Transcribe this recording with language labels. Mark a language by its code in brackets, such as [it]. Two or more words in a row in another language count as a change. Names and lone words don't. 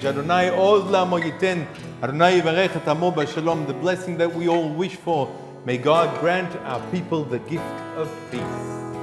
[he] אדני עוז לעמו יתן אדני יברך את עמו בשלום. [en] The blessing that we all wish for. May God grant our people the gift of peace.